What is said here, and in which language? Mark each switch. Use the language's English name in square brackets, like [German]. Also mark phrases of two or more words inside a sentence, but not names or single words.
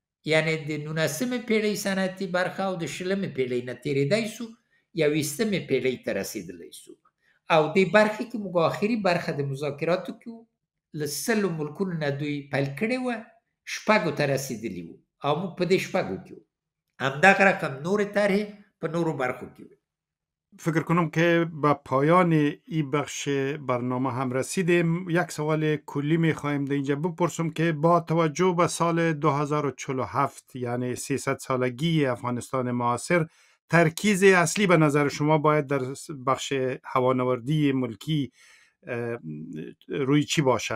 [Pashto] یعنی د 19مې پیړۍ صنعتي برخه او د 20مې پیړۍ نه تېرېدی سو 20مې پیړۍ ته رسېدلی سو او دې برخې کې موږ آخري برخه د مذاکراتو کې وو له 100 ملکونو نه دوی پیل کړې وه 6 ته رسېدلي وو او موږ په دې 6 کې وو همدغه رقم نورې طرحې په نورو برخو کې وو. [Persian] فکر کنم که به پایان این بخش برنامه هم رسیدیم. یک سوال کلی می خواهیم در اینجا بپرسم که با توجه به سال 2047 یعنی 300 سالگی افغانستان معاصر ترکیز اصلی به نظر شما باید در بخش هوانوردی ملکی روی چی باشه؟